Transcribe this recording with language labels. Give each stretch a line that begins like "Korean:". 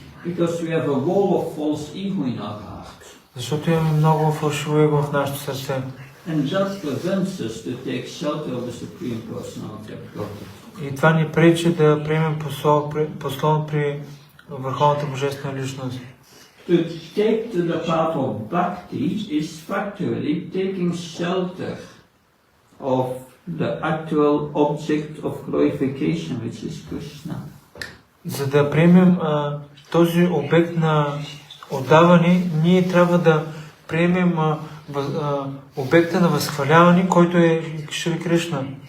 English: Because we have a wall of false ego in our heart.
Bulgarian: Защото имаме много фалшиво его в нашето сърце.
English: And that prevents us to take shelter of the Supreme Personality of Godhead.
Bulgarian: И това ни пречи да приемем послон при Върховната Божествена личност.
English: To take to the path of bhakti is factually taking shelter of the actual object of glorification, which is Krishna.
Bulgarian: За да приемем този обект на отдаване, ние трябва да приемем обекта на възхваляване, който е Шри Кришна.